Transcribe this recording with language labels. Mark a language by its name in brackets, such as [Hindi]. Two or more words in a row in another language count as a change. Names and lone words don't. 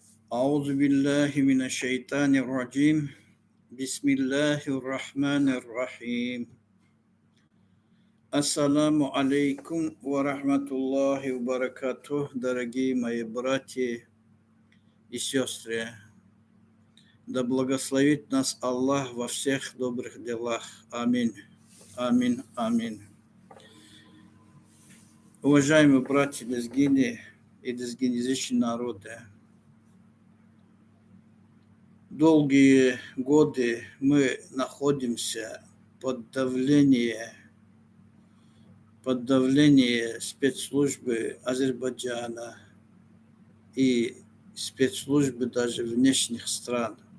[Arabic] أعوذ بالله من الشيطان الرجيم بسم الله الرحمن الرحيم السلام عليكم ورحمة الله وبركاته, [Russian] дорогие мои братья и сестры. Да благословит нас Аллах во всех добрых делах. Аминь. Аминь. Аминь. Уважаемые братья лезгины и лезгинязычные народы, долгие годы мы находимся под давлением спецслужбы Азербайджана и спецслужбы даже внешних стран.